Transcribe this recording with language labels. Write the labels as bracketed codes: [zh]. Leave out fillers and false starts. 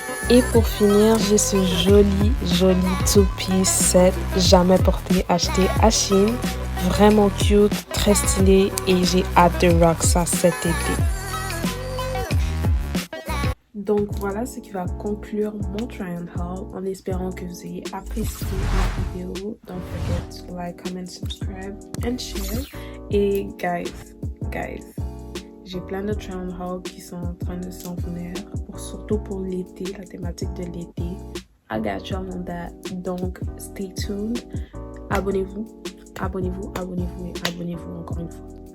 [fr] Et pour finir, j'ai ce joli two-piece set, jamais porté, acheté à Shein. Vraiment cute, très stylé et j'ai hâte de rock ça cet été. Donc voilà ce qui va conclure mon try on haul en espérant que vous ayez apprécié la vidéo. [en] Don't forget to like, comment, subscribe and share. [fr] Et guys, j'ai plein de try on haul qui sont en train de s'en venir, surtout pour l'été, la thématique de l'été. [en] I got y'all on that. [fr] Donc [en] stay tuned. [fr] Abonnez-vous et abonnez-vous encore une fois.